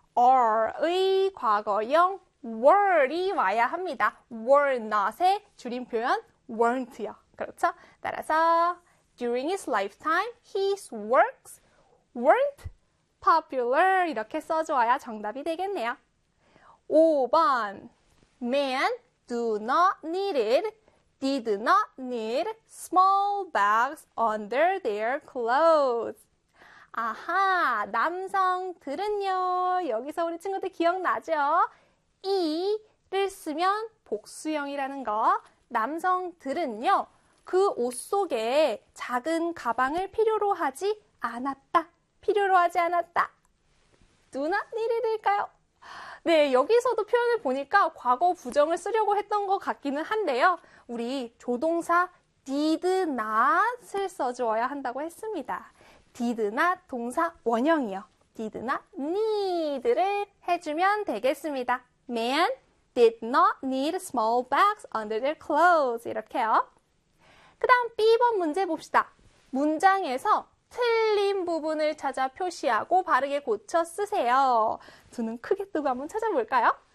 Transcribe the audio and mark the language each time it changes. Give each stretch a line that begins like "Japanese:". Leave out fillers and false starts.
Korean: are의 과거형 were이 와야 합니다. were not의 줄임 표현 weren't요. 그렇죠? 따라서
English: during his lifetime, his works weren't popular.
Korean: 이렇게 써줘야 정답이 되겠네요. 5번.
English: Men do not needed, did not need small bags under their clothes.
Korean: 아하, 남성들은요. 여기서 우리 친구들 기억나죠? E를 쓰면 복수형이라는 거. 남성들은요, 그옷 속에 작은 가방을 필요로 하지 않았다. 필요로 하지 않았다.
English: Do not need it
Korean: 일까요? 네, 여기서도 표현을 보니까 과거 부정을 쓰려고 했던 것 같기는 한데요. 우리 조동사 did not을 써주어야 한다고 했습니다. did not 동사 원형이요.
English: did not need
Korean: 를 해주면 되겠습니다.
English: Man did not need small bags under their clothes.
Korean: 이렇게요. 그 다음 B번 문제 봅시다. 문장에서 틀린 부분을 찾아 표시하고 바르게 고쳐 쓰세요. 두눈 크게 뜨고 한번 찾아볼까요?